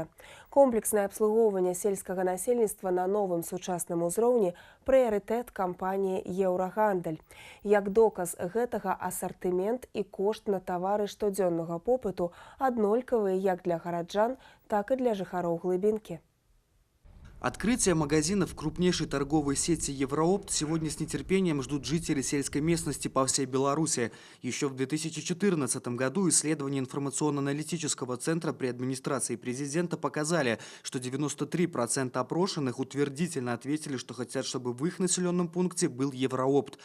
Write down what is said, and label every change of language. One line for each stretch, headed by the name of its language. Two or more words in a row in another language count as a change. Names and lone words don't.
Belarusian: Комплекснае абслугоўванне сельскага насельніцтва на новым сучасным узроўні – прыярытэт кампаніі «Еўрагандаль». Як доказ гэтага асартымент і кошт на тавары штодзённага попыту аднолькавыя як для гараджан, так и для жыхароў глыбінкі.
Russian: Открытие магазинов крупнейшей торговой сети «Евроопт» сегодня с нетерпением ждут жители сельской местности по всей Беларуси. Еще в 2014 году исследования информационно-аналитического центра при администрации президента показали, что 93% опрошенных утвердительно ответили, что хотят, чтобы в их населенном пункте был «Евроопт».